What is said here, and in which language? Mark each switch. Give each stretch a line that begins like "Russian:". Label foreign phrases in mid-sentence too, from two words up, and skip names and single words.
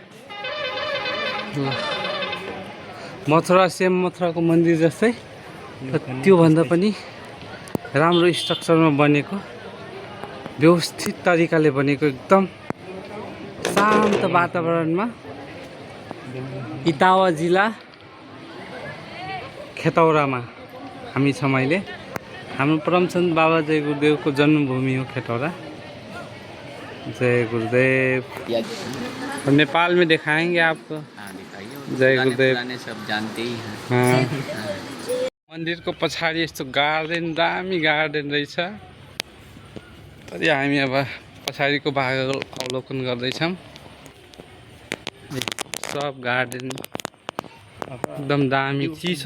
Nepali: ल मथुराको मन्दिर जस्तै त्योभन्दा पनि राम्रो स्ट्रक्चरमा बनेको, व्यवस्थित तरिकाले बनेको, एकदम शान्त वातावरणमा इटावा जिल्ला खेतौरामा हामी छौँ अहिले। हाम्रो परमचन्द बाबा जय गुरुदेवको जन्मभूमि हो खेतौरा। जय गुरुदेव।
Hindi: नेपाल में दिखाएंगे आपको। जय गुरुदेव। सब जानते ही हैं। हाँ।
Nepali: मन्दिरको पछाडि यस्तो गार्डन, दामी गार्डन रहेछ। तरी हामी अब पछाडिको भाग अवलोकन गर्दैछौँ। सब गार्डन एकदम दामी चिसो।